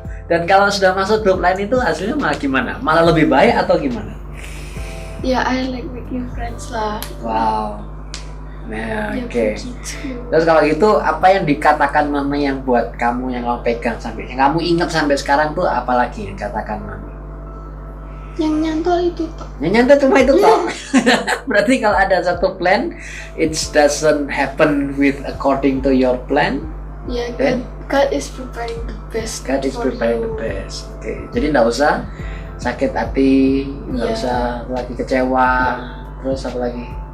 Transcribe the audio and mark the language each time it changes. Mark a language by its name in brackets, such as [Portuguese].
[Indonesian] Dan kalau sudah masuk grup lain itu hasilnya malah gimana? Malah lebih baik atau gimana? [English] Ya, I like making friends lah. [Indonesian] Wow. Nah, Ya, oke. begitu. Terus kalau gitu, apa yang dikatakan mama yang buat kamu, yang kamu pegang sampai, yang kamu ingat sampai sekarang tuh apa lagi yang katakan mama? Yang nyantol itu toh. Yang nyata cuma itu toh. Berarti kalau ada satu plan, [English] it doesn't happen with according to your plan. [Indonesian] Ya, [English] Then? God is preparing the best. God is for preparing you. the best. [Indonesian] Oke, jadi nggak usah sakit hati, nggak Iya. usah lagi kecewa, terus apa lagi?